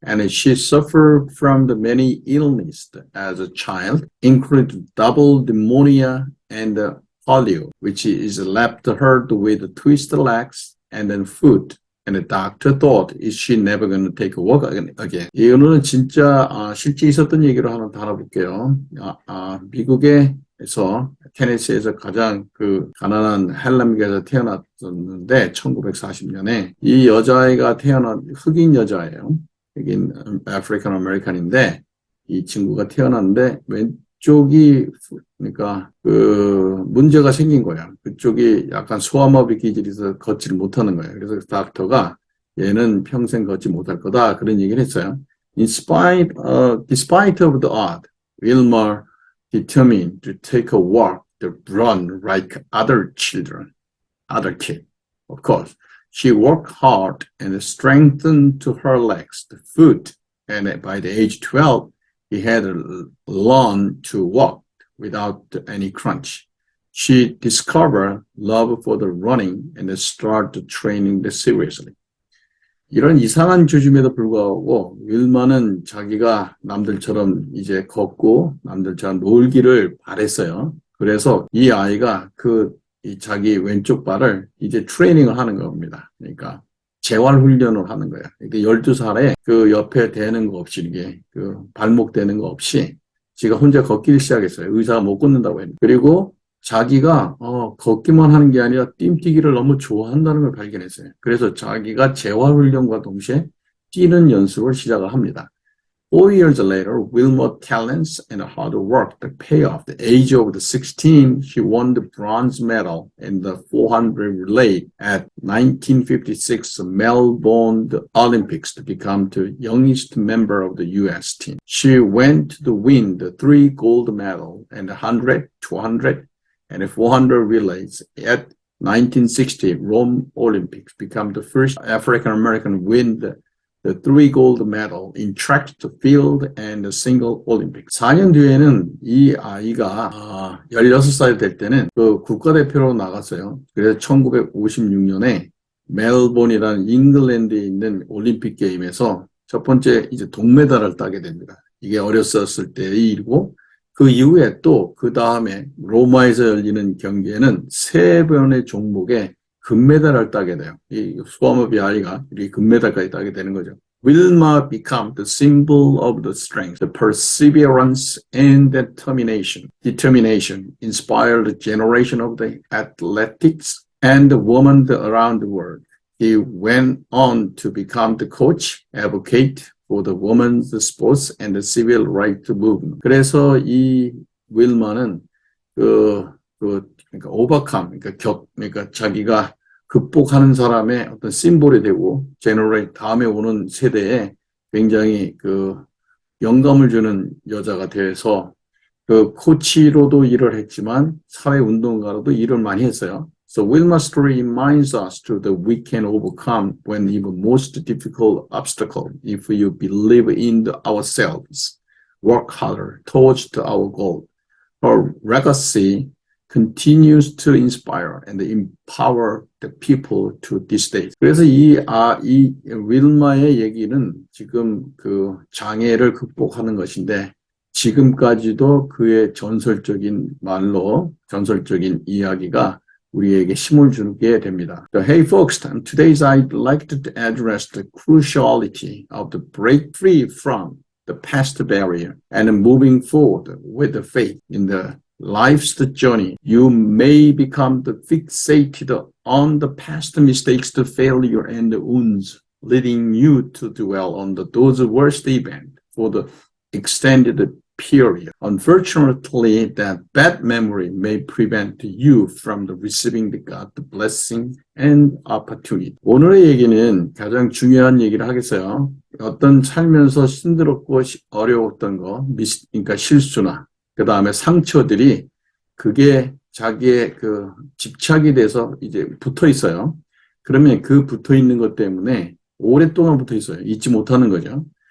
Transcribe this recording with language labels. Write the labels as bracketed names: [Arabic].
[English] And she suffered from the many illnesses as a child, including double pneumonia and polio, which is left her with twisted legs and then foot. And the doctor thought, is she never going to take a walk again? [Korean] 이거는 진짜 실제 있었던 얘기로 하나 다뤄볼게요. 미국에서 테네시에서 가장 그 가난한 할렘계에서 태어났었는데 1940년에 이 여자아이가 태어난 흑인 여자예요. 흑인 아프리칸 아메리칸인데 이 친구가 태어났는데 왼쪽이 그러니까 그 문제가 생긴 거야. 그쪽이 약간 소아마비 기질이 있어서 걷지를 못하는 거예요. 그래서 닥터가 얘는 평생 걷지 못할 거다 그런 얘기를 했어요. [English] Despite of the odd, Wilma determined to take a walk, to run like other kids. Of course, she worked hard and strengthened to her legs, the foot, and by the age 12, he had learned to walk without any crutch. She discovered love for the running and started training seriously. [Korean] 이런 이상한 조짐에도 불구하고 윌마는 자기가 남들처럼 이제 걷고 남들처럼 놀기를 바랬어요. 그래서 이 아이가 이 자기 왼쪽 발을 이제 트레이닝을 하는 겁니다. 그러니까 재활 훈련을 하는 거야. 이게 12살에 그 옆에 대는 거 없이 이게 그 발목 대는 거 없이 지가 혼자 걷기를 시작했어요. 의사가 못 걷는다고 했는데. 그리고 자기가 걷기만 하는 게 아니라 뜀뛰기를 너무 좋아한다는 걸 발견했어요. 그래서 자기가 재활훈련과 동시에 뛰는 연습을 시작을 합니다. [English] 4 years later, Wilma's talents and hard work pay off. At the age of 16, she won the bronze medal in the 400 relay at 1956 Melbourne Olympics to become the youngest member of the U.S. team. She went to win the 3 gold medals in the 100, 200, and 400 relays at 1960 Rome Olympics, become the first African-American win the 3 gold medal in track, field, and the single Olympics. [Korean] 4년 뒤에는 이 아이가 16살 될 때는 그 국가대표로 나갔어요. 그래서 1956년에 멜본이라는 잉글랜드에 있는 올림픽 게임에서 첫 번째 이제 동메달을 따게 됩니다. 이게 어렸었을 때의 일이고 그 이후에 또 그 다음에 로마에서 열리는 경기에는 3번의 종목에 금메달을 따게 돼요. 이 소아마비 아이가 이 금메달까지 따게 되는 거죠. [English] Wilma became the symbol of the strength, the perseverance, and determination. Determination inspired a generation of the athletics and the women around the world. He went on to become the coach, advocate for the women's sports and the civil rights movement. [Korean] 그래서 이 윌마는 그러니까 overcome, 그러니까 자기가 극복하는 사람의 어떤 심볼이 되고 다음에 오는 세대에 굉장히 그 영감을 주는 여자가 돼서 그 코치로도 일을 했지만 사회운동가로도 일을 많이 했어요. [English] So Wilma's story reminds us that we can overcome when even most difficult obstacle if you believe in ourselves, work harder towards our goal. Her legacy continues to inspire and empower the people to this day. [Korean] 그래서 이 윌마의 얘기는 지금 그 장애를 극복하는 것인데 지금까지도 그의 전설적인 말로 전설적인 이야기가 우리에게 힘을 주게 됩니다. [English] So, hey folks, today I'd like to address the cruciality of the break free from the past barrier and moving forward with the faith in the life's journey. You may become fixated on the past mistakes, the failure, and the wounds, leading you to dwell on those worst events for the extended period. Unfortunately, that bad memory may prevent you from receiving God's blessing and opportunity. [Korean] 오늘의 얘기는 가장 중요한 얘기를 하겠어요. 어떤 살면서 힘들었고 어려웠던 거, 그러니까 실수나 그 다음에 상처들이 그게 자기의 그 집착이 돼서 이제 붙어 있어요. 그러면 그 붙어 있는 것 때문에 오랫동안 붙어 있어요. 잊지 못하는 거죠.